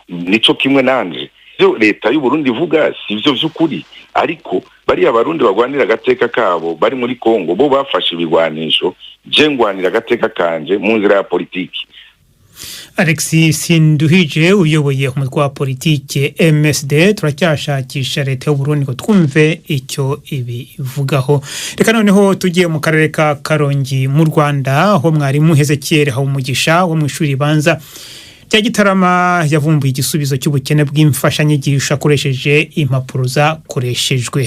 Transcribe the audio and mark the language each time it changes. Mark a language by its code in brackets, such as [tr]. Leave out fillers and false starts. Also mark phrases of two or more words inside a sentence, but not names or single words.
[rn] Nico kimwe nanje byo leta y'u Burundi ivuga sivyo vy'ukuri, ariko bari Abarundi bagwanira agateka kabo bari muri Kongo bo bafashe ibigwanisho, je ngwanira agateka kanje mu nzira ya politiki. [rw] Alexis Sinduhije uyoboye umutwe wa politike MSD, turacyashakisha leta y'u Burundi ngo twumve icyo ibivugaho. Reka noneho tugiye mu karere ka Karongi mu Rwanda, aho mwarimu Hezekiel Habumugisha wo mu ishuri banza rya Gitarama yavumbuye igisubizo cy'ubukene bw'imfashanyigisho akoresheje impapuro zakoreshejwe.